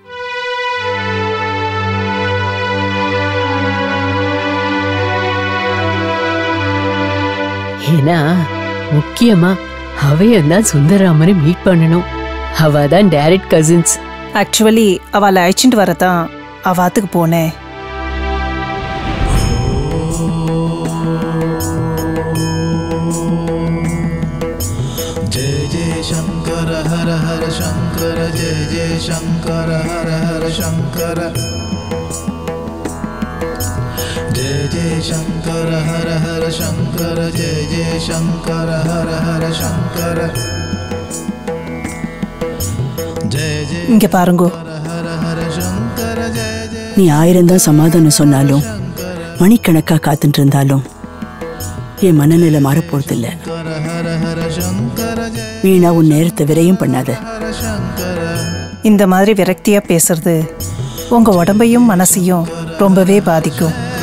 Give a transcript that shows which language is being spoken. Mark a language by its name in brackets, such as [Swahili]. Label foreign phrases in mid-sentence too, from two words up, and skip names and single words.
[Tamil] ஏன்னா முக்கியமா அவையும் தான் சுந்தரராமனை மீட் பண்ணணும். அவ தான் [English] direct cousins. [Tamil] ஆக்சுவலி அவளை அழைச்சிட்டு வரதான் அவாத்துக்கு போனேன். [Sanskrit] जय जय शंकर हर हर शंकर, जय जय शंकर हर हर शंकर, जय जय शंकर हर हर शंकर, जय जय शंकर हर हर शंकर, जय जय. [Tamil] இங்க பாருங்கோ, நீ 1000 தான் சமாதானம் சொன்னாலும் மணிக்கணக்கா காத்துட்டு இருந்தாலும் என் மனநிலை மாறப்போறதில்ல. வீணா உன் நேரத்தை விரையும் பண்ணாத. இந்த மாதிரி விரக்தியா பேசுறது உங்க உடம்பையும் மனசையும் ரொம்பவே பாதிக்கும்.